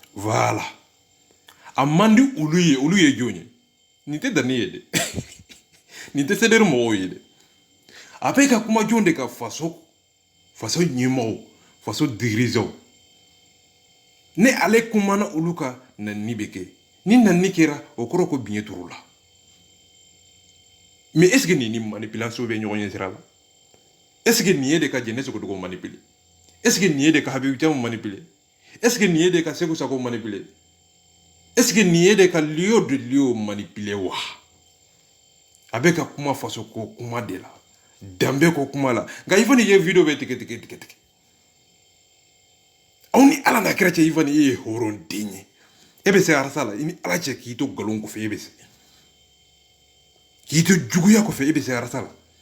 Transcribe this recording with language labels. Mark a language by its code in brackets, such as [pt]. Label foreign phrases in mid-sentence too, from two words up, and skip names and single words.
[bm] voilà a man di olu ye jɔn ye nin tɛ danni ye dɛ nin tɛ sɛdɛri mɔgɔw ye dɛ a bɛ ka kuma jɔn de ka faso ɲɛmɔgɔw faso dirigeants ne ale kumana olu ka nani bɛ kɛ ni nani kɛra o kɔrɔ ko biɲɛ turu la [fr] mais est ce que [bm] nin ni manipulation bɛ ɲɔgɔn ɲɛ sira la [fr] est ce que [bm] nin ye de ka jɛnɛ sogo dogo manipuler [fr] est ce que [bm] nin ye de ka Habibu Camu manipuler [fr] est ce que [bm] nin ye de ka Seku Sako manipuler [fr] est ce que [bm] nin ye de ka Lio de Lio manipuler wa a bɛ ka kuma faso ko kuma de la danbe ko kuma la nka Ivan ye video bɛ tigɛ aw ni ala n'a kɛra cɛ Ivan ye hɔrɔnden ye e bɛ se arasa la i ni ala cɛ k'i to nkalon kɔfɛ e bɛ se k'i to juguya kɔfɛ e bɛ se arasa la